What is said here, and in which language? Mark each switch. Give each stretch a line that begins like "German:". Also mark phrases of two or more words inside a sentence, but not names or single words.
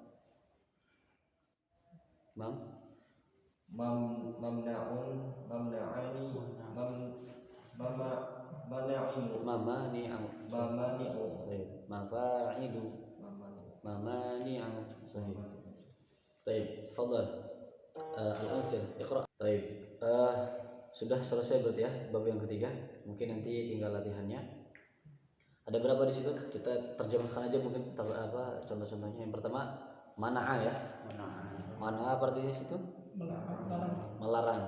Arabic: mamna'un mamna'ani mamani'u mafa'ilu mamani'u sahih.
Indonesian: Baik,
Arabic: tafadhal. Al-amthil, iqra.
Indonesian: Baik. Sudah selesai berarti ya bab yang ketiga. Mungkin nanti tinggal latihannya. Ada berapa di situ? Kita terjemahkan aja mungkin contoh-contohnya. Yang pertama mana'a ya. Mana'a apa artinya situ? Melarang.